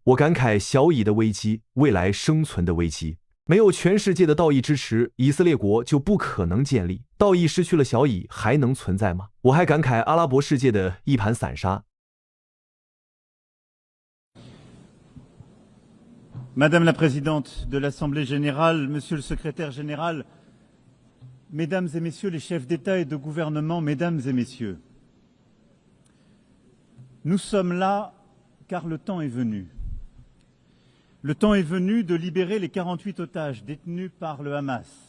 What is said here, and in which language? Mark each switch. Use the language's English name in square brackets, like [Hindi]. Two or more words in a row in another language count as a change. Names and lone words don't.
[Chinese] 我感慨小以的危机，未来生存的危机。没有全世界的道义支持，以色列国就不可能建立。道义失去了，小以还能存在吗？我还感慨阿拉伯世界的一盘散沙。 [French] Madame la Présidente de l'Assemblée générale, Monsieur le Secrétaire général, Mesdames et Messieurs les chefs d'État et de gouvernement, Mesdames et Messieurs, nous sommes là car le temps est venu. Le temps est venu de libérer les 48 otages détenus par le Hamas.